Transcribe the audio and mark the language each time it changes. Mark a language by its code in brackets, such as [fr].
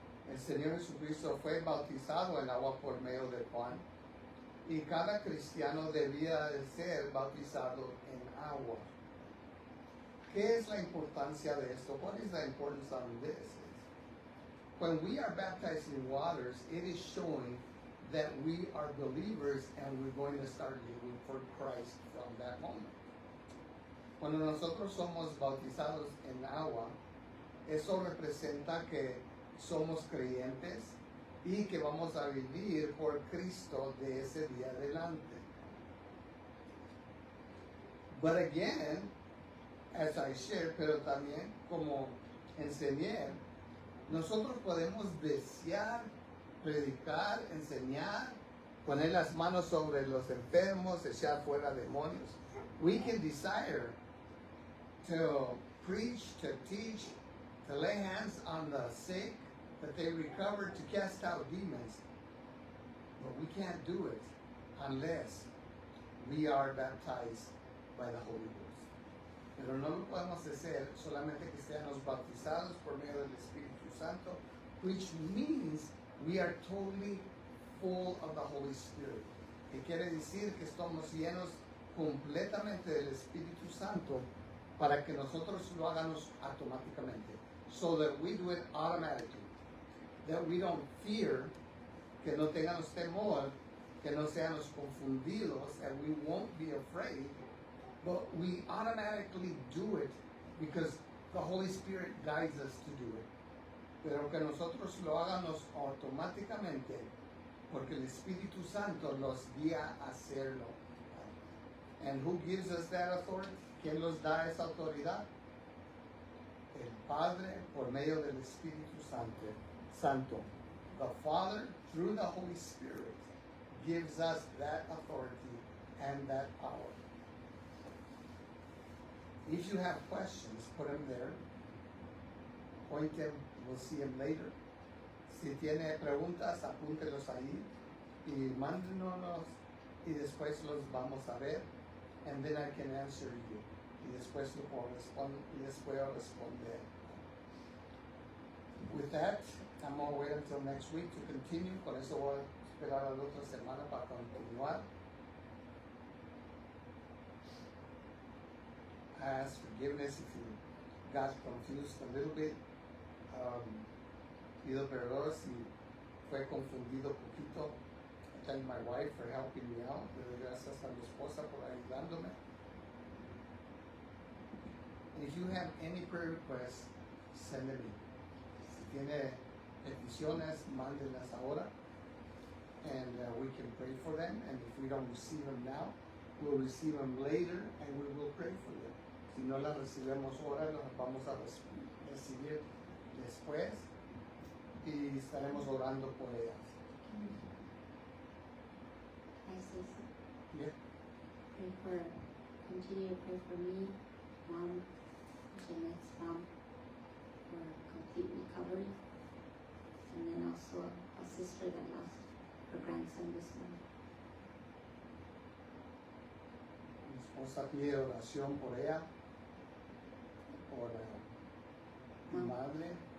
[es] El Señor Jesucristo fue bautizado en agua por medio de Juan y cada cristiano debía de ser bautizado en agua. ¿Qué es la importancia de esto? [en] What is the importance of this? When we are baptized in waters, it is showing that we are believers and we're going to start living for Christ from that moment. [es] Cuando nosotros somos bautizados en agua, eso representa que somos creyentes y que vamos a vivir por Cristo de ese día adelante. [en] But again, as I shared, [es] pero también como enseñé, nosotros podemos desear, predicar, enseñar, poner las manos sobre los enfermos, echar fuera demonios. [en] We can desire to preach, to teach, to lay hands on the sick, that they recover, to cast out demons. But we can't do it unless we are baptized by the Holy Ghost. [es] Pero no lo podemos hacer solamente que seamos bautizados por medio del Espíritu Santo, [en] which means we are totally full of the Holy Spirit. [es] Que quiere decir que estamos llenos completamente del Espíritu Santo para que nosotros lo hagamos automáticamente. [en] So that we do it automatically. That we don't fear, [es] que no tengamos temor, que no seamos confundidos, [en] and we won't be afraid, but we automatically do it because the Holy Spirit guides us to do it. [es] Pero que nosotros lo hagamos automáticamente porque el Espíritu Santo nos guía a hacerlo. [en] And who gives us that authority? [es] ¿Quién nos da esa autoridad? El Padre por medio del Espíritu Santo. [en] The Father, through the Holy Spirit, gives us that authority and that power. If you have questions, put them there. Point them, we'll see them later. [es] Si tiene preguntas, apúntelos ahí y mándenos y después los vamos a ver. [en] And then I can answer you. [es] Y después les puedo responder. [en] With that, I'm going to wait until next week to continue. [es] Con eso voy a esperar a la otra semana para continuar. [en] I ask forgiveness if you got confused a little bit. [es] Pido perdón si fue confundido poquito. [en] I thank my wife for helping me out. [es] Le doy gracias a mi esposa por ayudándome. [en] And if you have any prayer requests, send them in. [es] Si tiene peticiones, mándenlas ahora. [en] And we can pray for them. And if we don't receive them now, we'll receive them later and we will pray for them. [es] Si no las recibimos ahora, las vamos a recibir después y estaremos orando por ellas. [en] I say so. Yeah. Continue to pray for me, Mom, Jeanette's mom, for complete recovery. And then also a sister that lost her grandson this morning. [es] Mi esposa pide oración por ella, por mi madre,